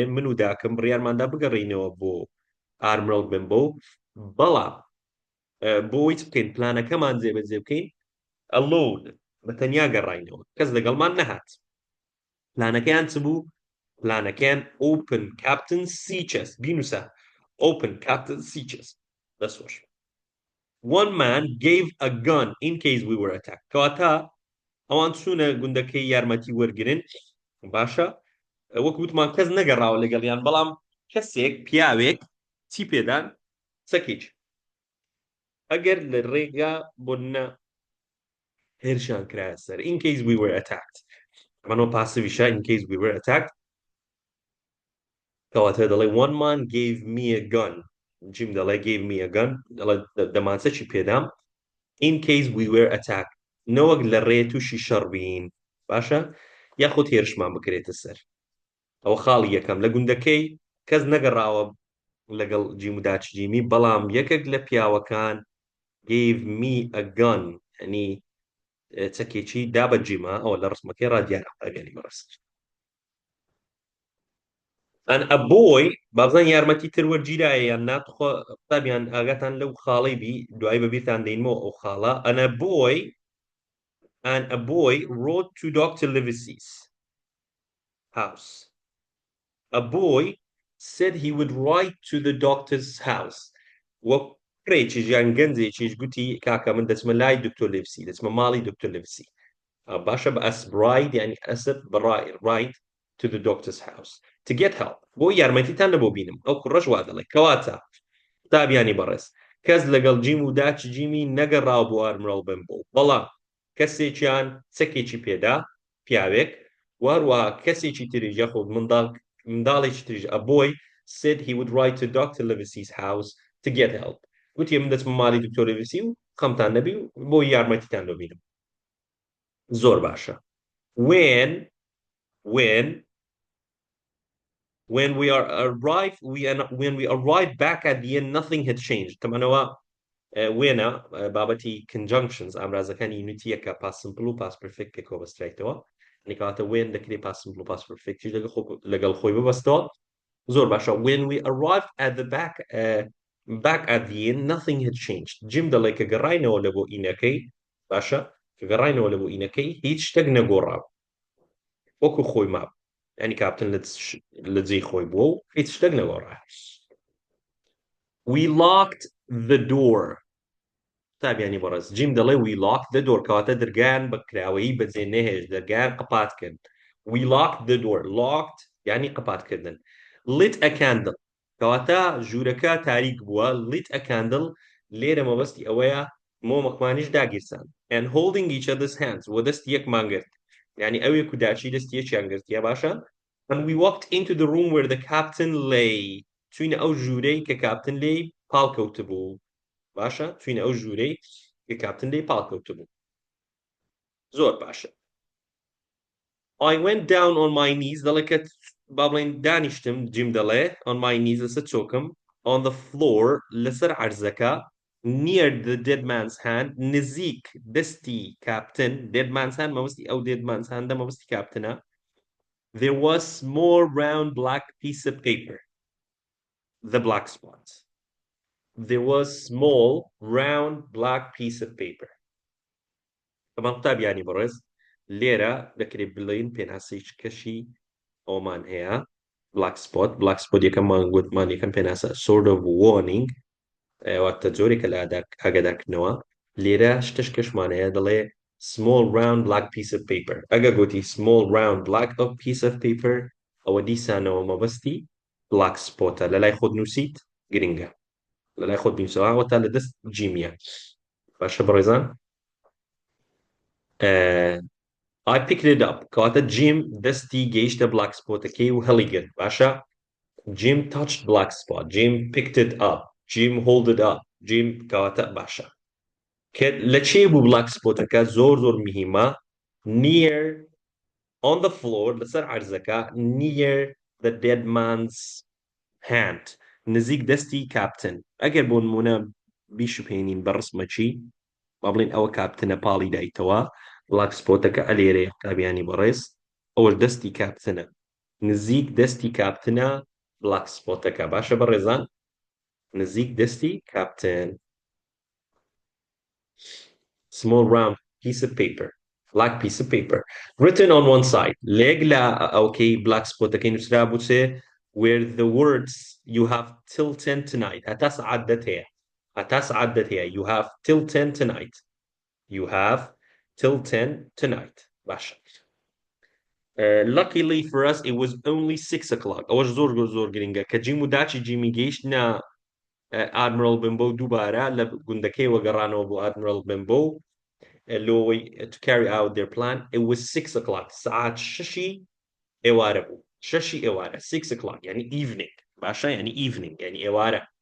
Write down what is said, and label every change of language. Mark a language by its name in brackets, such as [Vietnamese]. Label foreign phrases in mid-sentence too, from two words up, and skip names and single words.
[Central Kurdish] من و داکەم بڕیارماندا بگەڕینەوە بۆ ئارمرەڵ بن بۆ بەڵام بۆی چ بکەین پلانەکەمان جێبەجێ بکەین alone بەتەنیا گەڕاینەوە کەس لەگەڵمان نەهات پلانەکەیان چ بوو پلانەکەیان [English] open captain sea chest [Central Kurdish] بینوسە [English] open captain sea chest [Central Kurdish] دەسۆش [English] one man gave a gun in case we were attacked [Central Kurdish] کەواتە ئەوان چوونە گوندەکەی یارمەتی وەرگرن باشە وەکو وتمان کەس نەگەڕاوە لەگەڵیان بەڵام کەسێک پیاوێک چی پێدان چەکێک ئەگەر لە ڕێگا بۆنە هێرشیان کرایە سەر [English] in case we were attacked [Central Kurdish] ئەمانەوە پاسیڤیشە [English] in case we were attacked [Central Kurdish] کەواتە دەڵێ [English] one man gave me a gun [Central Kurdish] جیم دەڵێ [English] gave me a gun [Central Kurdish] دەڵێ دەمانچە چی پێدام [English] in case we were attacked [Central Kurdish] نەوەک لە ڕێ تووشی شەڕ بین باشە یاخود هێرشمان بکرێتە سەر ئەوە خاڵی یەکەم لە گوندەکەی کەس نەگەڕاوە لەگەڵ جیم و داچجیمی بەڵام یەکێک لە پیاوەکان [English] gave me a gun [Central Kurdish] ینی چەکێکی دا بە جیمە ئەوە لە ڕسمەکەی ڕادیارە قەبێنی بەڕست [English] and a boy [Central Kurdish] بابزان یارمەتی تر وەرگیرایە یان ناتخوا قوتابیان ئاگاتان لەو خاڵەی بی دوای بەبیرتان دێنمەوە ئەو خاڵە [English] and a boy wrote to Dr. Livesey's house a boy said he would write to the doctor's house [Central Kurdish] وەکڕێکیش یان گەنجێکیش گوتی کاکە من دەچمە لای دکتۆر لیڤسی دەچمە ماڵی دکتۆر لیڤسی باشە بە ئەس براید یعنی ئەسب [English] right to the doctor's house to get help [Central Kurdish] بۆ یارمەتیتان لە بۆ بینم ئەو کوڕەش وا دەڵێ کەواتە قوتابیانی بەڕێز کەس لەگەڵ جیم و داچجیمی نەگەڕاو بۆ ئارمرەڵ بن بۆ بەڵام کەسێکیان چەکێکی پێدا پیاوێک واروها کەسێکی تریژ یاخود منداڵێکی تریژ [English] a boy said he would write to Dr. Livesey's house to get help [Central Kurdish] گوتی من دەچمە ماڵی دکتۆر لیڤسی و خەمتان نەبی و بۆ یارمەتیتان لۆ بینم زۆر باشە [English] when we arrived back at the end nothing had changed [Central Kurdish] تەمەنەوە وێنە بابەتی conjunctions ئامرازەکانی یونیتیەکە [English] past simple [Central Kurdish] و [English] past perfect [Central Kurdish] پێکەوە بەسترایتەوە کەواتە وێن دەکرێت [English] past simple [Central Kurdish] و [English] past perfect [Central Kurdish] لەگەڵ خۆی ببەستەوە زۆر باشە [English] when we arrived at the back at the end nothing had changed [Central Kurdish] جیم دەڵێ کە گەڕاینەوە لە بۆ ئینەکەی باشە کە گەڕاینەوە لە بۆ ئینەکەی هیچ شتێک نەگۆڕاو وەکو خۆی ماب ینی کاپتن لە جێی خۆی بووە و هیچ شتێک نەگۆڕا [English] we locked the door [Central Kurdish] تابیانی بەڕێز جیم دەڵێ [English] we locked the door [Central Kurdish] کەواتە دەرگایان بە کراوەیی بەجێ نەهێش دەرگایان قەپات کرد [English] we locked the door [Central Kurdish] locked یعنی قەپاتکردن [English] lit a candle [Central Kurdish] کەواتە ژوورەکە تاریک بووە [English] lit a candle [Central Kurdish] لێرە مەبەستی ئەوەیە مۆمەکمانیش داگیرسان [English] and holding each other's hands [Central Kurdish] و دەستی یەکمان گرت یعنی ئەوێک و داچی دەستی یەکیان گرتیە باشە [English] and we walked into the room where the captain lay [Central Kurdish] چوینە ئەو ژوورەی کە کاپتن لێی پاڵکەوتە بوو باشە چوینە ئەو ژوورەی کە کاپتن لێی پاڵکەوتە بوو زۆر باشە [English] I went down on my knees [Central Kurdish] دەڵێ کە با بڵێن دانیشتم جیم دەڵێ [English] on my knees [Central Kurdish] لەسەر چۆکم [English] on the floor [Central Kurdish] لەسەر عەرزەکە [English] near the dead man's hand [Central Kurdish] نزیک دەستی کاپتن [English] dead man's hand [Central Kurdish] مەبەستی ئەو [English] dead man's hand [Central Kurdish] مەبەستی کاپتنە [English] there was small round black piece of paper the black spot there was small round black piece of paper [Central Kurdish] طبعا قوتابیانی بەڕێز لێرە دەکرێت بڵێن پێناسەی کەشی ئەومان هەیە [English] black spot [Central Kurdish] یەکەمان گوتمان یەکەم پێناسە [English] sort of warning [Central Kurdish] واتە جۆرێکە لە ئاگادارکردنەوە لێرە شتش کەشمان هەیە دەڵێ [English] small round black piece of paper [Central Kurdish] ئەگە گوتی [English] small round black of piece of paper [Central Kurdish] ئەوە دیسانەوە مەبەستی [English] black spotە [Central Kurdish] لە لای خۆت نووسیت گرنگە لە لای خۆت بنووسەوە تا لە دەست جیمیە باشە بەڕێزان [English] I picked it up [Central Kurdish] کەواتە جیم دەستی گەیشتە [English] black spotەکەی [Central Kurdish] و هەڵیگرت باشە [English] Jim touched black spot Jim picked it up Jim hold it up Jim [Central Kurdish] کەواتە باشە لە چێ بوو [English] black spotەکە زۆر [Central Kurdish] مهمە [English] near on the floor [Central Kurdish] لەسەر عەرزەکە [English] near the dead man's hand [Central Kurdish] نزیک دەستی کاپتن ئەگەر بۆ نمونە بیشوپێنین بە ڕسمەچی با بڵێن ئەوە کاپتنە پاڵی دایتەوە [English] black spotەکە [Central Kurdish] ئەلێرەیە قوتابیانی بەڕێز ئەوەش دەستی کاپتنە نزیک دەستی کاپتنە [English] black spotەکە [Central Kurdish] باشە بەڕێزان نزیک دەستی کاپتن [English] small round piece of paper black piece of paper written on one side [Central Kurdish] لێک لە ئەوکەی [English] black spotەکەی [Central Kurdish] نووسرا بوو چێ [English] where the words you have till 10 tonight هەتا [Central Kurdish] سعات دەت هەیە [English] you have till 10 tonight you have till 10 tonight [Central Kurdish] باشە [English] luckily for us it was only 6 o'clock [Central Kurdish] ئەوەش زۆر گرنگە کە جیم و داچی جیمی گەیشتنە Admiral Benbow دووبارە لە گوندەکەی وەگەڕانەوە بۆ Admiral Benbow لۆی [English] to carry out their plan it was 6 o'clock [Central Kurdish] سعات 6 ئێوارە بوو 6 ئێوارە [English] 6 o'clock [Central Kurdish] يعني evening باشە يعني evening يعني ئێوارە